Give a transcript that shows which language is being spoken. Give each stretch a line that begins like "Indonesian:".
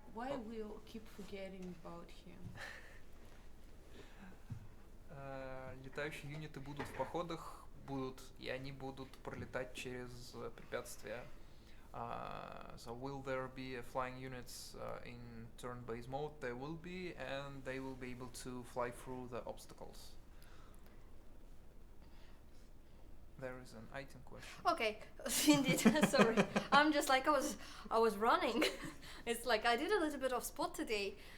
English: Why we'll keep forgetting about him?
Russian: Летающие юниты будут в походах, и они будут пролетать через препятствия.
English: So will there be flying units in turn-based mode? There will be, and they will be able to fly through the obstacles. There is an item question. Okay, indeed. Sorry, I'm just like I was running. It's like I did a little bit of sport today.